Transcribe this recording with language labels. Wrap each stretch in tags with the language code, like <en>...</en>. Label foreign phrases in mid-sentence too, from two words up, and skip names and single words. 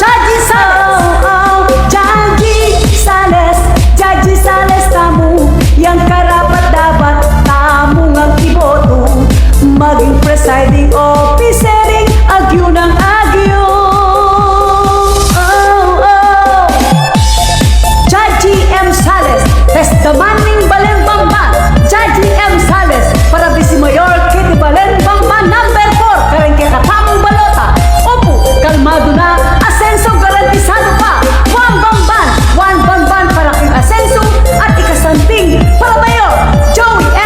<pam>Judge Sales, Judge Sales, tamu yang karapat dapat tamu ngang iboto, maging</pam> <en>presiding officer</en> <pam>ing agyo ng agyo. Testamaning Balembamba, Judge M. Sales, para Vice Mayor kiti Balembamba, number 4, karen kay katamong balota. Opo, kalmado na, asenso garantisado pa. Juan Bamban para king asenso, at ikasanting para Mayor Joey M.</pam>